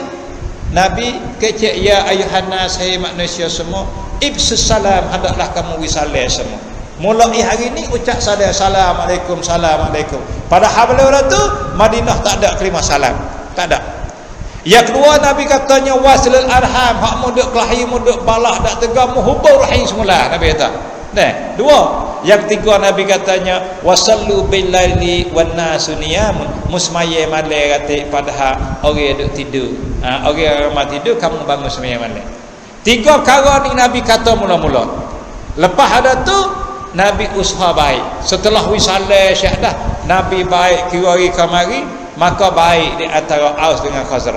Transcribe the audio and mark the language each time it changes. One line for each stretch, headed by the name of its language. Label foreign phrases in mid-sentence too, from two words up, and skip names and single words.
Malay: Nabi kecek
Arabic: يا أيها الناس
Malay: hai manusia semua ibsus salam hendaklah kamu wisalah semua. Mulai hari ni ucap salam
Arabic: السلام عليكم السلام عليكم.
Malay: Padahal beliau tu Madinah tak ada kalimah salam. Tak ada. Yang kedua Nabi katanya
Arabic: وصلوا الأرحام,
Malay: hak muduk kelahi muduk balah dak tegam hubur rahim semula Nabi kata. Nah, dua. Yang ketiga Nabi katanya
Arabic: وصلوا بالليل والناس نيام,
Malay: musmaye malai kata padahal orang duk tidur. Orang mati tidur kamu bangun semaya malai. Tiga perkara ni Nabi kata mula-mula. Lepas ada tu Nabi usaha baik. Setelah wisalah syahadah Nabi baik kira-kira kamari, maka baik di antara Aus dengan Khazraj.